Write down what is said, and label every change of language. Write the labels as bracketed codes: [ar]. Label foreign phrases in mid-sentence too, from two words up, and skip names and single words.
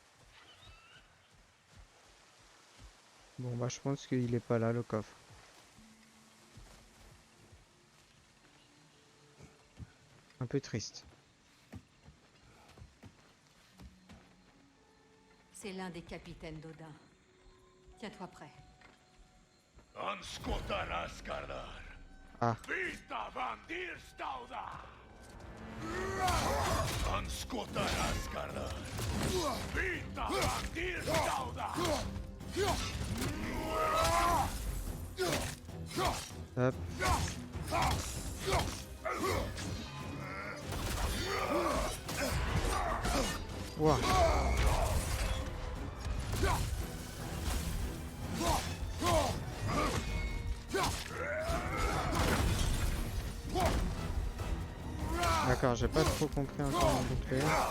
[fr] Bon, bah, je pense qu'il est pas là, le coffre. Un peu triste. C'est l'un des capitaines d'Odin. Tiens-toi prêt. Ah, [non] Vita Vandir Stauda! Anskotar Asgardar! Vita Vandir Stauda! [fr] hop. Ouah. D'accord, j'ai pas trop compris encore mon bouclier.